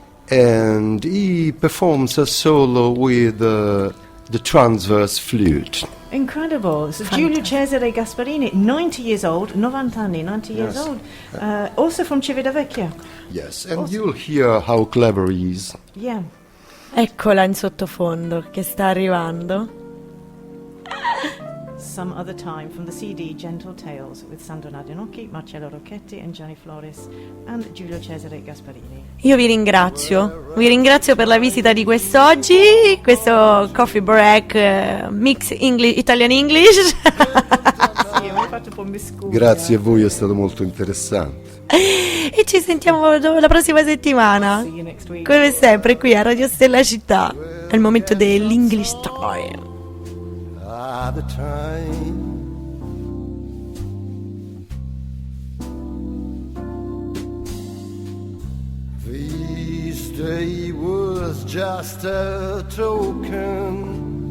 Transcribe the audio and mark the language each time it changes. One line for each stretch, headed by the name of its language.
English: and he performs a solo with the transverse flute. Incredible. So Giulio Cesare Gasparini, 90 years old,
Italian: 90 anni,
English: 90 years Yes. old. Also from Civitavecchia. Yes, and you'll hear how clever he is. Yeah.
Italian: Eccola in sottofondo che sta arrivando.
English: Some Other Time from the CD Gentle Tales with Sandro Nardinocchi, Marcello Rocchetti and Gianni Flores and Giulio Cesare Gasparini.
Italian: Io vi ringrazio per la visita di quest'oggi, questo Coffee Break mix Italian-English. Sì, mi hai fatto un po' miscuglio. Grazie a voi, è stato molto interessante. E ci sentiamo la prossima settimana,
English: See you next week.
Italian: come sempre qui a Radio Stella Città. È il momento dell'English Time.
English: The time this day was just a token.